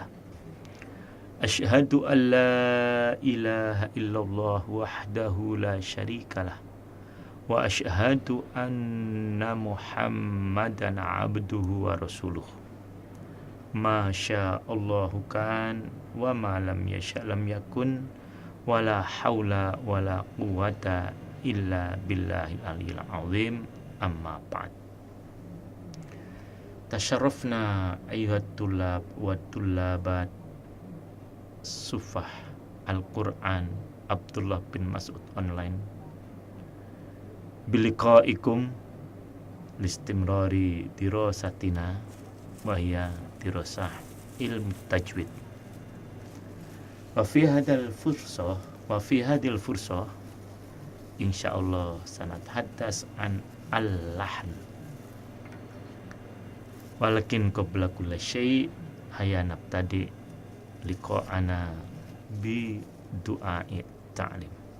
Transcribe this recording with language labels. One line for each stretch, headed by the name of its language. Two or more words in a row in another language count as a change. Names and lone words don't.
Arabic: أشهد أن لا إله إلا الله وحده لا شريك له وأشهد أن محمدا عبده ورسوله. ما شاء الله كان وما لم يشأ لم يكن ولا حول ولا قوة إلا بالله العلي العظيم. أما بعد. تشرفنا أيها الطلاب والطالبات صفة القرآن عبد الله بن مسعود online بلقائكم لاستمرار دراستنا وهي دراسة علم تجويد وفي هذه الفرصة إن شاء الله سنتحدث عن اللحن ولكن قبل كل شيء هيا نبتدئ لقاءنا بدعاء تعليم.